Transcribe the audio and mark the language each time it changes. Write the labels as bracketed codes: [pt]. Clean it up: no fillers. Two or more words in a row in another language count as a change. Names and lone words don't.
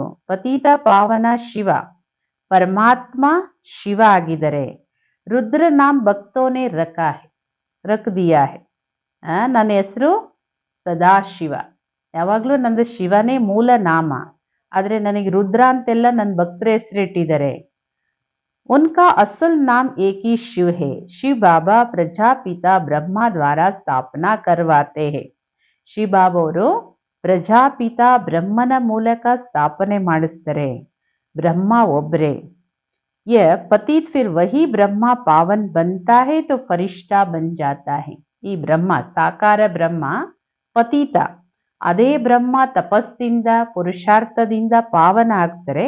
[kn] ಪತಿತ ಪಾವನ ಶಿವ ಪರಮಾತ್ಮ ಶಿವ ಆಗಿದ್ದಾರೆ. [hi] रुद्र नाम भक्तों ने रख दिया है. [kn] ನನ್ನ ಹೆಸರು ಸದಾಶಿವ. ಯಾವಾಗಲೂ ನಂದು ಶಿವನೇ ಮೂಲ ನಾಮ, ಆದರೆ ನನಗೆ ರುದ್ರ ಅಂತೆಲ್ಲ ನನ್ನ ಭಕ್ತರ ಹೆಸರಿಟ್ಟಿದ್ದಾರೆ. [hi] उनका असल नाम एक ही शिव है. शिव बाबा प्रजापिता ब्रह्मा द्वारा स्थापना करवाते हैं. [kn] ಶಿವ ಬಾಬಾ ಅವರು ಪ್ರಜಾಪಿತ ಬ್ರಹ್ಮನ ಮೂಲಕ ಸ್ಥಾಪನೆ ಮಾಡಿಸ್ತಾರೆ. ಬ್ರಹ್ಮ ಒಬ್ಬರೇ. [hi] ये पतित फिर वही ब्रह्मा पावन बनता है तो फरिश्ता बन जाता है. [kn] ಈ ಬ್ರಹ್ಮ ಸಾಕಾರ ಬ್ರಹ್ಮ ಪತಿತ, ಅದೇ ಬ್ರಹ್ಮ ತಪಸ್ಸಿಂದ ಪುರುಷಾರ್ಥದಿಂದ ಪಾವನ ಆಗ್ತಾರೆ.